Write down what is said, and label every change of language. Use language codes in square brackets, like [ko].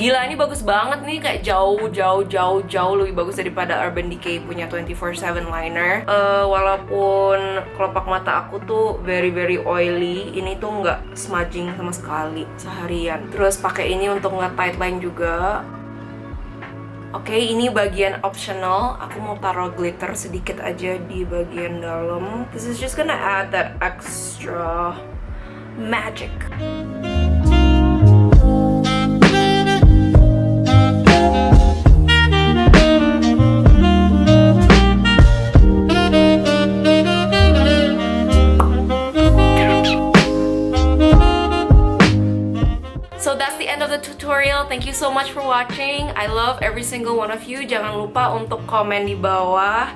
[id] Gila, ini bagus banget nih, kayak jauh lebih bagus daripada Urban Decay punya 24/7 liner. Walaupun kelopak mata aku tuh [en] very oily, [id] ini tuh nggak smudging sama sekali seharian. Terus pakai ini untuk nge-tight line juga. Oke, ini bagian optional. Aku mau taruh glitter sedikit aja di bagian dalam. [en] This is just gonna add that extra magic. So that's the end of the tutorial. Thank you so much for watching. I love every single one of you. [id] Jangan lupa untuk komen di bawah.